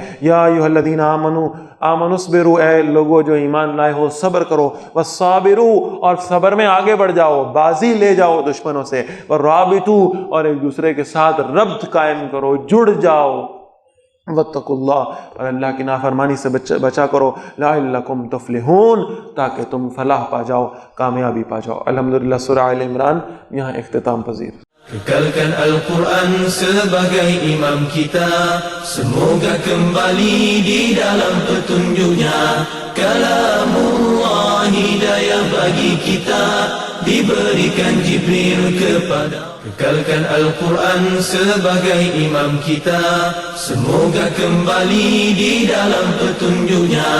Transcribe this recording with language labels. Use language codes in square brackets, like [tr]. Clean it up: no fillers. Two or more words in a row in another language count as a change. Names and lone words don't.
[ar] یا ایھا الذین آمنوا اصبروا، [ur] اے لوگو جو ایمان لائے ہو صبر کرو، [ar] والصابروا، [ur] اور صبر میں آگے بڑھ جاؤ، بازی لے جاؤ دشمنوں سے، [ar] والرابطوا، [ur] اور ایک دوسرے کے ساتھ ربط قائم کرو، جڑ جاؤ، [ar] واتقوا اللہ، [ur] اور اللہ کی نافرمانی سے بچا کرو، [ar] لعلکم تفلحون، [ur] تاکہ تم فلاح پا جاؤ، کامیابی پا جاؤ۔ الحمدللہ سورہ آل عمران یہاں اختتام پذیر۔ [ms] Kekalkan Al-Quran sebagai imam kita, semoga kembali di dalam petunjuknya. Kalamullah hidayah bagi kita, diberikan Jibril kepada. Kekalkan Al-Quran sebagai imam kita, semoga kembali di dalam petunjuknya.